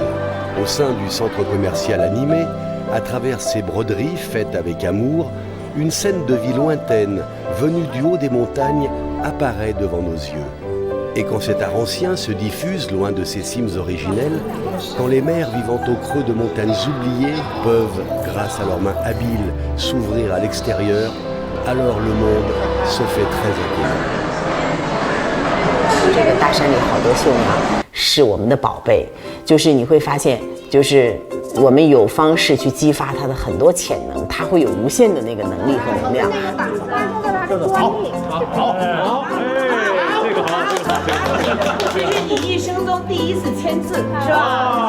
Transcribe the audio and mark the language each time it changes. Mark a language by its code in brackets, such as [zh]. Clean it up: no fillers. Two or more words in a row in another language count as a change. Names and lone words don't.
[fr] Au sein du centre commercial animé, à travers ces broderies faites avec amour, une scène de vie lointaine, venue du haut des montagnes, apparaît devant nos yeux. Et quand cet art ancien se diffuse loin de ses cimes originelles, quand les mères vivant au creux de montagnes oubliées peuvent, grâce à leurs mains habiles, s'ouvrir à l'extérieur, alors le monde se fait très inquiétant. [zh] 这个大山里好多绣娘是我们的宝贝，就是你会发现，就是我们有方式去激发它的很多潜能，它会有无限的那个能力和能量。这是你一生中第一次签字，是吧？